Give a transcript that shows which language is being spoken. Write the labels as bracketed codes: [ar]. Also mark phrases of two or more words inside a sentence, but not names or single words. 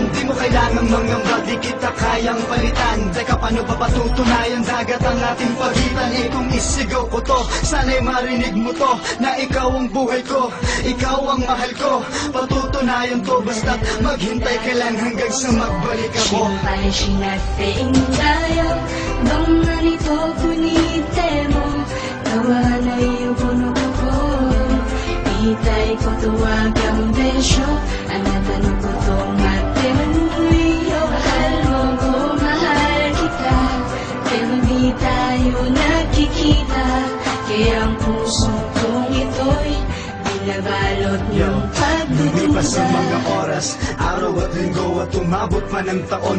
[tl] Di mo kailangang mangamba, di kita kayang palitan. Teka, paano ba patutunayan dagat ang ating pagitan? Eh kung isigaw ko to, sana'y marinig mo to, na ikaw ang buhay ko, ikaw ang mahal ko. Patutunayan to basta't maghintay ka lang hanggang sa magbalik ako. [ja] 心配しなくていいんだよ。どんなに遠くにいても変わらないよこの心。言いたいことわかるでしょ。あなたのこと待ってるよ。 [tl] Mahal mo ko, mahal kita. Pero di tayo nakikita. Kaya ang puso kong ito'y binabalot ng Lumipas pagdududa. ang mga oras, araw at linggo at umabot man ang taon.